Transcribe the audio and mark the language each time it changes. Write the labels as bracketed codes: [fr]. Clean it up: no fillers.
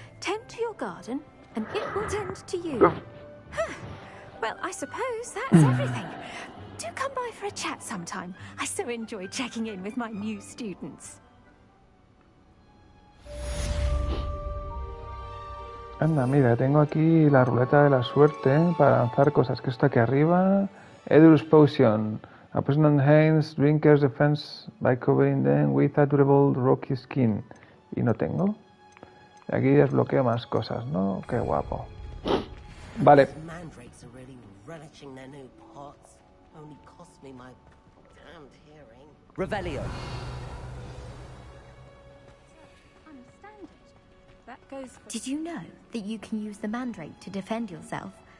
[en] Tend to your garden, and it will tend to you. Well, I suppose that's everything. Do come by for a chat sometime. I so enjoy checking in with my new students. [es] Anda, mira, tengo aquí la ruleta de la suerte para lanzar cosas. Que está aquí arriba. Edur's Potion. [en] A person enhances drinkers defense by covering them with a durable rocky skin. [es] Y no tengo. Y aquí desbloqueo más cosas, ¿no? Qué guapo. Vale. [en] Mandrakes are really relishing their new pots. Only cost me my damned hearing. Revelio. Did you know that you can use the mandrake to defend yourself?